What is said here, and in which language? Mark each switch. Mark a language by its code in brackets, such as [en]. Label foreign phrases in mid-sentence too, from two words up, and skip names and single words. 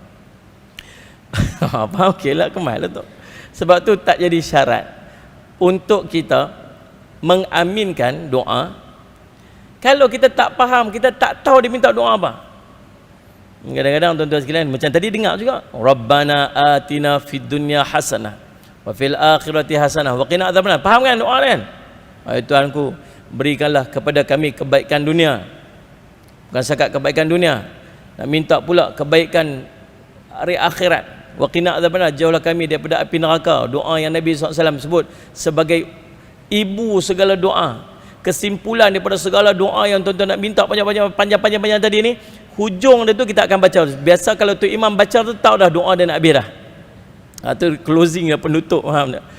[ms] Faham? Okey lah, kemal lah tu. Sebab tu tak jadi syarat untuk kita mengaminkan doa kalau kita tak faham, kita tak tahu dia minta doa apa. Kadang-kadang tuan-tuan sekalian, macam tadi dengar juga, [ar] رَبَّنَا آتِنَا فِي الدُّنْيَا حَسَنَةً وَفِي الْآخِرَةِ حَسَنَةً وَقِنَا عَذَابَ النَّارِ. [ms] Faham kan doa kan? Tuhanku, berikanlah kepada kami kebaikan dunia, bukan sekat kebaikan dunia, nak minta pula kebaikan hari akhirat. [ar] وَقِنَا عَذَابَ النَّارِ, [ms] jauhlah kami daripada api neraka. Doa yang Nabi SAW sebut sebagai ibu segala doa. Kesimpulan daripada segala doa yang tuan-tuan nak minta panjang-panjang tadi ni, hujung dia tu kita akan baca. Biasa kalau tu imam baca tu, tahu dah doa dia nak habis dah. Tu closing dah, penutup, faham tak?